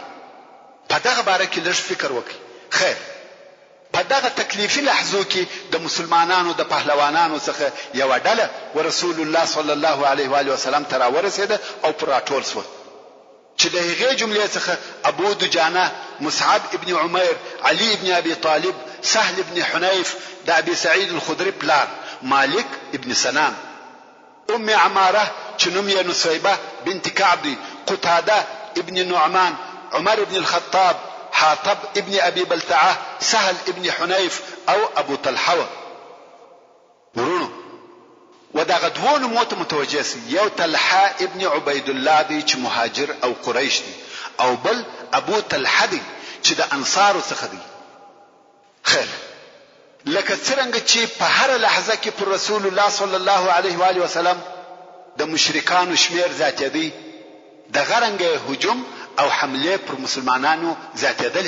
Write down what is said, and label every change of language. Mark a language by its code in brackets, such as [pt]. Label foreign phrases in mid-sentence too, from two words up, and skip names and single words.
[ps] په دغه باره کې لږ فکر وکړئ. خیر، په دغه تکلیفي لحظو کې د مسلمانانو د پهلوانانو څخه یو ډله ورسول الله [ar] صلی الله علیه و آله وسلم [ps] ته راورسېده او پر راټول شو، چې د هغې جملې څخه ابو دجانه، مصعب ابن عمیر، علي ابن ابي طالب، سهل ابن حنیف، د ابي سعید الخدری پلار، مالک ابن سنان، ام عماره چې نوم یې نصیبه بنت کعب دی، قتاده ابن نعمان، عمر ابن الخطاب، حاطب ابن ابي بلتعه، سهل ابن حنيف او ابو طلحه. ورونو ودغه دوه نومو ته متوجه سي، یو طلحه ابن عبید الله دی چې مهاجر او قریش دی، او بل ابو طلحه دی چې د انصارو څخه دی. خیر، لکه څنګه چې په هر لحظه کې پر رسول الله [ar] صلی الله علیه و آله وسلم [ps] د مشرکانو شمیر زیاتېدی، د غرنګ هجوم او حمله پر مسلمانانو زیاتېدلې.